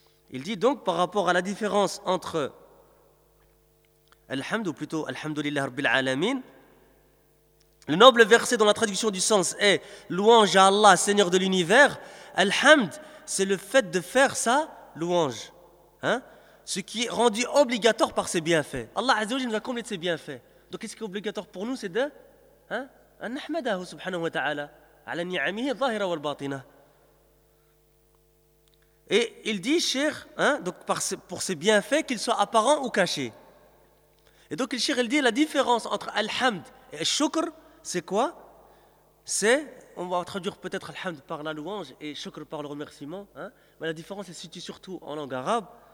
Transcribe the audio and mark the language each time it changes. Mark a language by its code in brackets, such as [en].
[fr] Il dit donc, par rapport à la différence entre Alhamd, ou plutôt Alhamdulillah Rabbil Alamin, le noble verset dont la traduction du sens est louange à Allah, Seigneur de l'univers. Alhamd, c'est le fait de faire sa louange, hein? Ce qui est rendu obligatoire par ses bienfaits. Allah Azza wa Jalla nous a comblé de ses bienfaits. Donc, qu'est-ce qui est obligatoire pour nous? C'est de. Hein? [ar] أن نحمده سبحانه وتعالى على نعمه الظاهرة والباطنة. [fr] Et il dit, Cheikh, hein, donc pour ses bienfaits, qu'ils soient apparents ou cachés. Et donc, le Cheikh, il dit, la différence entre Alhamd et Shukr, c'est quoi? C'est, on va traduire peut-être Alhamd par la louange et Shukr par le remerciement, hein, mais la différence est située surtout en langue arabe.